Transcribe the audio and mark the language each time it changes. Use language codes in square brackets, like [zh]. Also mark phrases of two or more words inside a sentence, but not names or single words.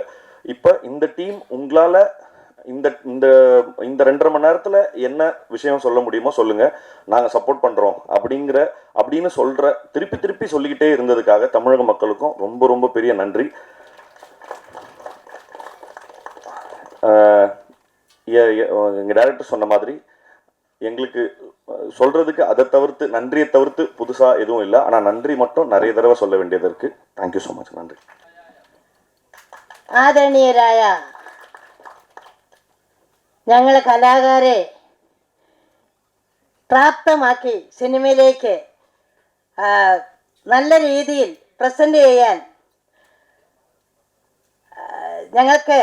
[ta] இப்போ இந்த டீம் உங்களால் இந்த இந்த இந்த 2.5 மணி நேரத்தில் என்ன விஷயம் சொல்ல முடியுமோ சொல்லுங்கள், நாங்கள் சப்போர்ட் பண்ணுறோம் அப்படின்னு திருப்பி சொல்லிக்கிட்டே இருந்ததுக்காக தமிழக மக்களுக்கும் ரொம்ப ரொம்ப பெரிய நன்றி. எங்கள் டைரக்டர் சொன்ன மாதிரி எங்களுக்கு சொல்கிறதுக்கு நன்றியை தவிர்த்து புதுசாக எதுவும் இல்லை. ஆனால் நன்றி மட்டும் நிறைய தடவை சொல்ல வேண்டியது இருக்குது. [en] thank you so much. நன்றி. [ml] ആദരണീയരായ ഞങ്ങൾ കലാകാരെ പ്രാപ്തമാക്കി സിനിമയിലേക്ക് നല്ല രീതിയിൽ പ്രസൻറ്റ് ചെയ്യാൻ ഞങ്ങൾക്ക്